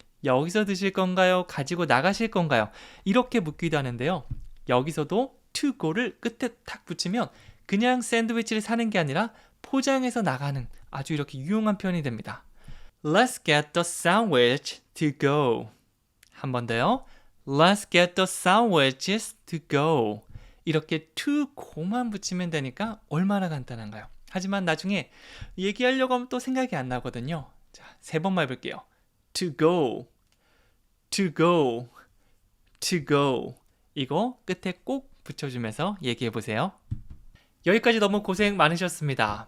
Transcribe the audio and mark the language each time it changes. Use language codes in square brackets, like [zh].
[ko] 여기서 드실 건가요? 가지고 나가실 건가요? 이렇게 묻기도 하는데요. 여기서도 to go를 끝에 탁 붙이면 그냥 샌드위치를 사는 게 아니라 포장해서 나가는 아주 이렇게 유용한 표현이 됩니다. [en] Let's get the sandwich to go. [ko] 한 번 더요. [en] Let's get the sandwiches to go. [ko] 이렇게 to go만 붙이면 되니까 얼마나 간단한가요? 하지만 나중에 얘기하려고 하면 또 생각이 안 나거든요. 자, 3번만 해볼게요. [en] To go, to go, to go. [ko] 이거 끝에 꼭 붙여주면서 얘기해보세요. 여기까지 너무 고생 많으셨습니다.